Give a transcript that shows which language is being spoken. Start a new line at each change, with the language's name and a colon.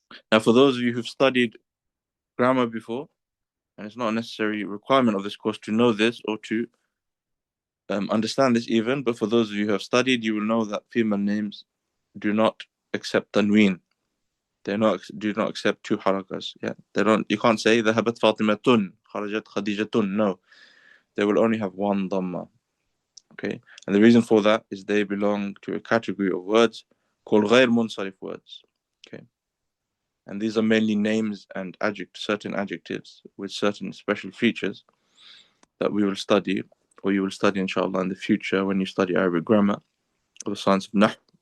English: Now, for those of you who've studied grammar before, and it's not a necessary requirement of this course to know this or to understand this even, but for those of you who have studied, you will know that female names do not accept tanween. They do not accept two harakas. Yeah, they don't. You can't say
Arabic: ذهبت فاطمة خرجت خديجة.
English: No, they will only have one dhamma. Okay, and the reason for that is they belong to a category of words called غير منصرف words. Okay, and these are mainly names and certain adjectives with certain special features that we will study, or you will study inshallah in the future when you study Arabic grammar or the science of Nahr.